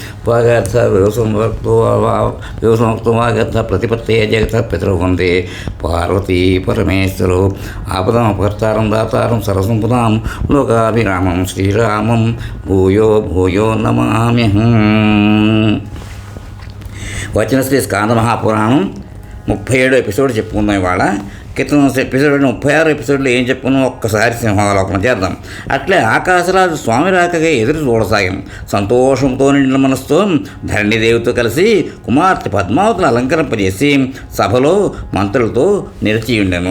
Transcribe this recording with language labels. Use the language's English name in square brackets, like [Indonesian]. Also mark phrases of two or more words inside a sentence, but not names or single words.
[Sanskrit] वागर्थविवसंभक्तो वागर्थ प्रतिपत्ते जगतः पितरौ वन्दे पार्वती परमेश्वरो। आपदामपकर्तारं दातारं सरसंपुदां लोकाभिरामं श्रीरामं भूयो भूयो नमाम्यहम्। [Telugu] వచ్చిన శ్రీ స్కాంద మహాపురాణం 37 ఎపిసోడ్ చెప్పుకుందాం. ఇవాళ క్రితం ఎపిసోడ్ 36 ఎపిసోడ్లో ఏం చెప్పుకున్నాం ఒక్కసారి సింహావలోకనం చేద్దాం. అట్లే ఆకాశరాజు స్వామి రాకగా ఎదురు చూడసాగాం. సంతోషంతో నిండిన మనసుతో ధరణిదేవితో కలిసి కుమార్తె పద్మావతిని అలంకరింపజేసి సభలో మంత్రులతో నిలిచి ఉండెను.